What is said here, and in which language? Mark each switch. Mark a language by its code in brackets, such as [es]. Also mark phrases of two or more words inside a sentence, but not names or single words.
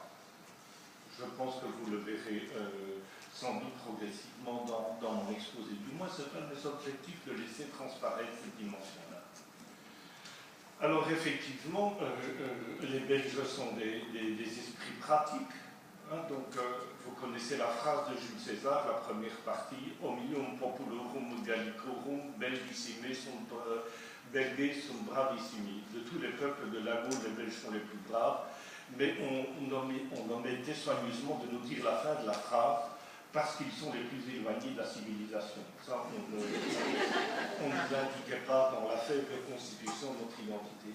[fr] Je pense que vous le verrez sans doute progressivement dans mon exposé. Du moins, c'est un de mes objectifs de laisser transparaître cette dimension-là. Alors, effectivement, les Belges sont des esprits pratiques. Hein, donc, vous connaissez la phrase de Jules César, la première partie, [la] Omnium populorum gallicorum belgissime sunt belgae sunt bravissimi. [fr] De tous les peuples de la Gaule, les Belges sont les plus braves, mais on omettait soigneusement de nous dire la fin de la phrase parce qu'ils sont les plus éloignés de la civilisation. Ça, on ne l'indiquait pas dans la faible constitution de notre identité.